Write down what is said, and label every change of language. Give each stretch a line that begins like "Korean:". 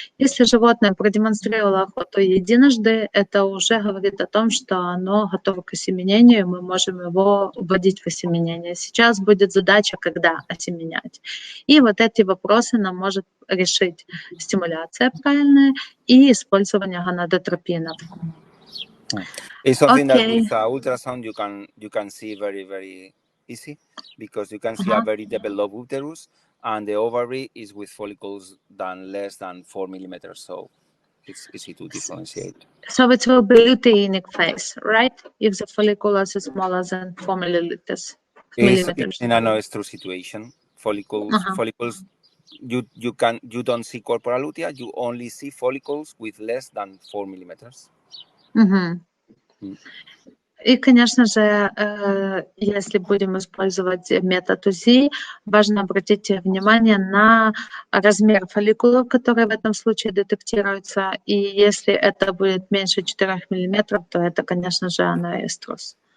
Russian: Если животное продемонстрировало охоту единожды, это уже говорит о том, что оно готово к осеменению, мы можем его вводить в осеменение. Сейчас будет задача, когда осеменять. И вот эти вопросы нам может решить стимуляция правильная и использование гонадотропинов.
English: It's something that with ultrasound you can see very, very easy, because you can see a very developed uterus, and the ovary is with follicles less than 4 millimeters, so it's easy to differentiate. So it will be luteinic phase, right? If the follicle is smaller than 4 millimeters. It's in an anoestrus situation. Follicles, you don't see Corpora Lutea, you only see follicles with less than 4 millimeters.
Russian: И, конечно же, если будем использовать метод УЗИ, важно обратить внимание на размер фолликулов, которые в этом случае детектируются. И если это будет меньше 4 мм, то это, конечно же, аноэструс.